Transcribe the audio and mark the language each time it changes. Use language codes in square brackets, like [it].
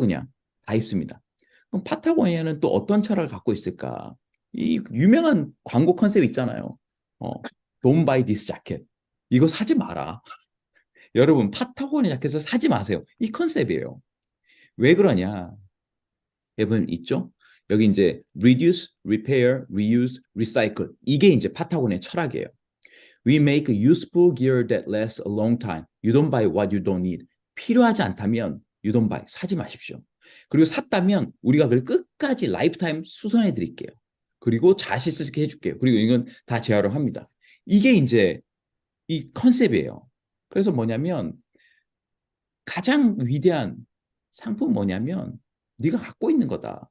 [ko] 그냥 다 입습니다. 그럼 파타고니아는 또 어떤 철학을 갖고 있을까? 이 유명한 광고 컨셉 있잖아요. [en] Don't buy this jacket. [ko] 이거 사지 마라. 여러분 파타고니아 자켓을 사지 마세요. 이 컨셉이에요. 왜 그러냐? 여러분 있죠? 여기 이제 reduce, repair, reuse, recycle. 이게 이제 파타고니아의 철학이에요. [en] We make useful gear that lasts a long time. You don't buy what you don't need. [ko] 필요하지 않다면 [en] you don't buy. [ko] 사지 마십시오. 그리고 샀다면 우리가 그걸 끝까지 라이프타임 수선해 드릴게요. 그리고 자신 있게 해줄게요. 그리고 이건 다 재활용 합니다. 이게 이제 이 컨셉이에요. 그래서 뭐냐면 가장 위대한 상품 뭐냐면 네가 갖고 있는 거다.